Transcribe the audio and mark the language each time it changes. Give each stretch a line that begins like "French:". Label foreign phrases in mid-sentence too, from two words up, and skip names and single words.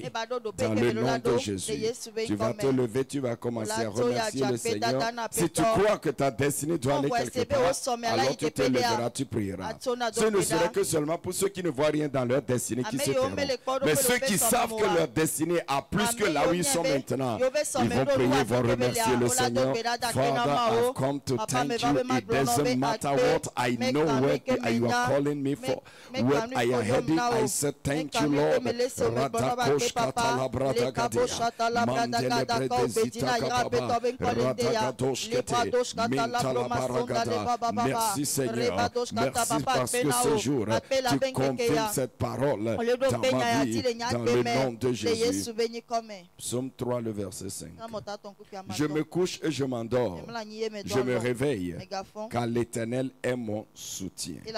French: Dans le nom de Jésus, tu vas te lever, tu vas commencer à remercier le Seigneur. Si tu crois que ta destinée doit aller quelque part, alors tu te lèveras, tu prieras. Ce ne serait que seulement pour ceux qui ne voient rien dans leur destinée qui se tairont. Mais ceux qui savent que leur destinée a plus que là où ils sont maintenant, ils vont prier, ils vont remercier le Seigneur.
English: Father, I've come to thank you. It doesn't matter what I know where you are calling me for, what I am heading. I said thank you, Lord. Radakosh katala bradagadia, mandele bredezita kababa, radagadosh kete, mintala baragada.
French: Merci Seigneur, merci parce que ce jour, tu confirmes cette parole dans ma vie, dans le nom de Jésus. Psaume 3, le verset 5. Je me couche et je m'endors, je me réveille, car l'Éternel est mon soutien.